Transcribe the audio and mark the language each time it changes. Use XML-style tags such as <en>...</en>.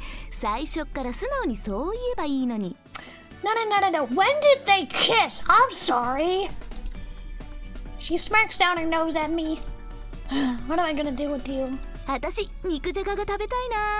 <ja>最初から素直にそう言えばいいのに。</ja> <en>No. When did they kiss? I'm sorry. She smirks down her nose at me. What am I gonna do with you?</en> <ja>私、肉じゃがが食べたいな。</ja>